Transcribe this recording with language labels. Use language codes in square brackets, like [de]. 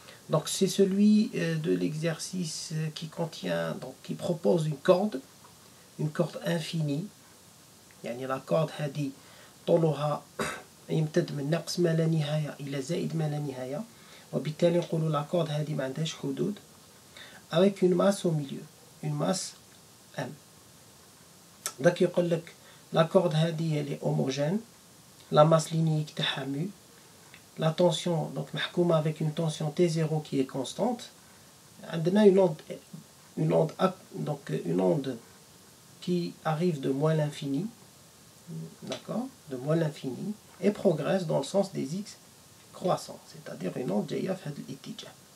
[fr] Donc c'est celui de l'exercice qui propose une corde infinie. [ar] يعني la corde هذه طولها يمتد من ناقص ما لا نهاية إلى زائد ما لا نهاية، وبالتالي نقولوا la corde هذه ما عندهاش حدود [fr] avec une masse au milieu, une masse M. Donc [ar] يقول لك [fr] la corde [ar] هذه [fr] elle est homogène, la masse linéique [ar] تاعها [fr] mu, la tension donc [ar] محكومة [fr] avec une tension T0 qui est constante. [ar] عندنا [fr] une onde qui arrive de moins l'infini, d'accord, de moins l'infini, et progresse dans le sens des x croissants, c'est-à-dire une onde [ar] جاية في هذا الاتجاه.